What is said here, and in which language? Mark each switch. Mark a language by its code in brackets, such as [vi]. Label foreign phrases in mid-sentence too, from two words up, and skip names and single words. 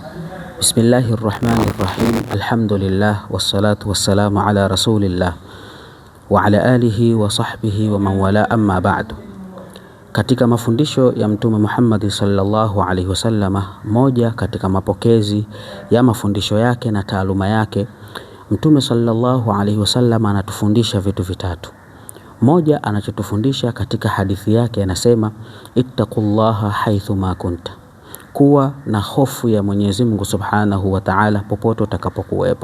[ar] Bismillahirrahmanirrahim. الحمد لله والصلاة والسلام على رسول الله وعلى آله وصحبه ومن والاه أما بعد. [sw] Katika mafundisho ya Mtume Muhammad [ar] صلى الله عليه وسلم, [sw] moja katika mapokezi ya mafundisho yake na taaluma yake, Mtume [ar] صلى الله عليه وسلم [sw] anatufundisha vitu vitatu. Moja, anachotufundisha katika hadithi yake anasema, [ar] اتق الله حيثما كنت, [sw] kuwa na hofu ya Mwenyezi Mungu [ar] سبحانه وتعالى [sw] popote utakapokuwepo.